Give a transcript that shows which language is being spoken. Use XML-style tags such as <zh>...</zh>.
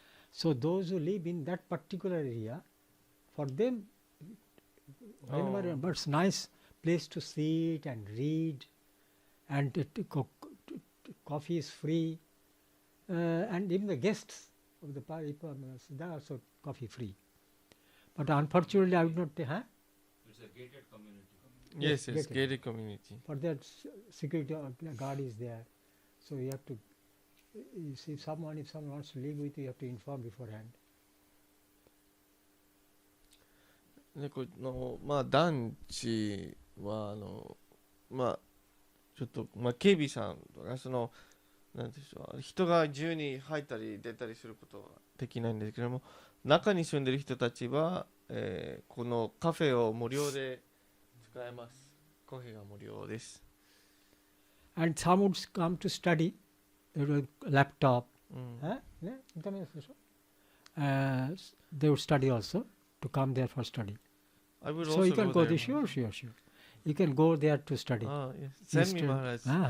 <en>So those who live in that particular area, for them, but it's nice place to sit and read, and coffee is free, and even the guests of the party, they are also coffee free. But unfortunately, I would not. It's a gated community. Yes, gated community. For that, security guard is there, so you have to. If someone wants to live with you, you have to inform beforehand.</en> <ja>でこの団地はちょっと警備さんとかなんでしょう、人が自由に入ったり出たりすることはできないんですけども、中に住んでる人たちは、このカフェを無料で使えます。コーヒーが無料です。</ja> <en>And some would come to study. There was a laptop. They would study also to come there for study. I would So also you can go there. there. Sure. You can go there to study. Yes. Send me, Maharaj.</en>